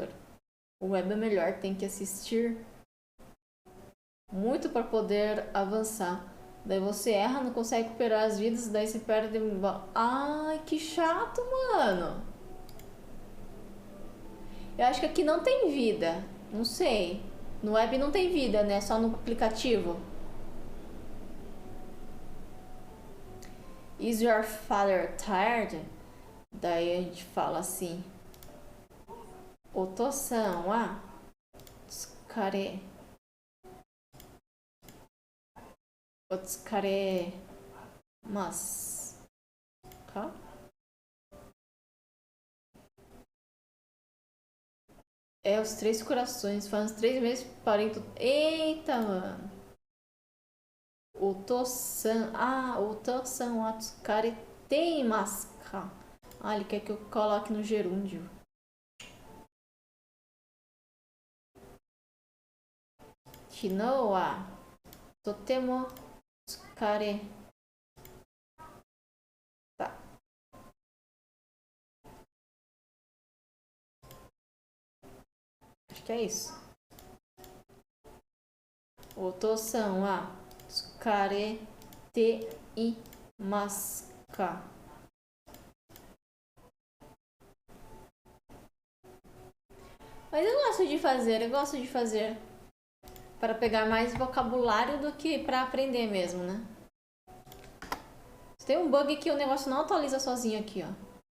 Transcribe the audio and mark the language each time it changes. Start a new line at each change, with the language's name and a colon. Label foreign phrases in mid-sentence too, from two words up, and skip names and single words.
Portuguese: O web é melhor, tem que assistir muito para poder avançar. Daí você erra, não consegue recuperar as vidas, daí você perde. Ai, que chato, mano. Eu acho que aqui não tem vida. Não sei. No web não tem vida, né? Só no aplicativo.
English: Is your father tired?
Portuguese: Daí a gente fala assim.
Japanese: お父さんは疲れ. お疲れ ます.
Portuguese: Tá? É, os 3 corações. Faz uns 3 meses que parei tudo. Eita, mano. Oto-san.
Japanese: お父さんは疲れ ています か?
Portuguese: Ele quer que eu coloque no gerúndio.
Japanese: 昨日は とても 疲れ.
Portuguese: Tá. Acho que é isso.
Japanese: お父さんは疲れ ています か?
Portuguese: Mas eu gosto de fazer para pegar mais vocabulário do que para aprender mesmo, né? Tem um bug que o negócio não atualiza sozinho aqui, ó.